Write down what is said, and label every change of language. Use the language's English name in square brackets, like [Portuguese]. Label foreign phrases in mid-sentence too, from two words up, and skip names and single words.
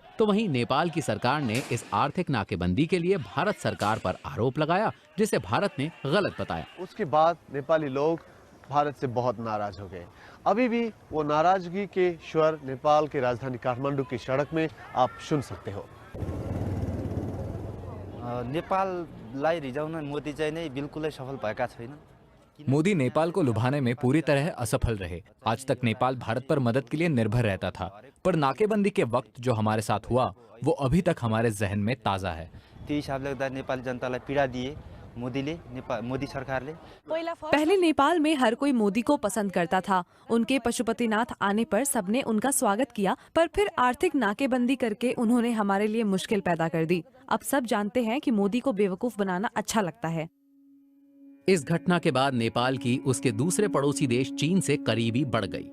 [Hindi] तो वहीं नेपाल की सरकार ने इस आर्थिक नाकेबंदी के लिए भारत सरकार पर आरोप लगाया, जिसे भारत ने गलत बताया। उसके बाद नेपाली लोग भारत से बहुत नाराज हो गए। अभी भी वो नाराजगी के स्वर नेपाल की राजधानी काठमांडू की सड़क में आप सुन सकते हो। [Nepali] नेपाललाई रिझाउन मोदी चाहिँ नै बिल्कुलै सफल भएका छैन। [Hindi] मोदी नेपाल को लुभाने में पूरी तरह असफल रहे। आज तक नेपाल भारत पर मदद के लिए निर्भर रहता था, पर नाकेबंदी के वक्त जो हमारे साथ हुआ वो अभी तक हमारे जहन में ताज़ा है। [Nepali] त्यो हिसाबले गर्दा नेपाली जनतालाई पीडा दिए, मोदी सरकारले [Hindi] पहले नेपाल में हर कोई मोदी को पसंद करता था। उनके पशुपतिनाथ आने पर सबने उनका स्वागत किया, पर फिर आर्थिक नाकेबंदी करके उन्होंने हमारे लिए मुश्किल पैदा कर दी। अब सब जानते हैं कि मोदी को बेवकूफ बनाना अच्छा लगता है। इस घटना के बाद नेपाल की उसके दूसरे पड़ोसी देश चीन से करीबी बढ़ गई।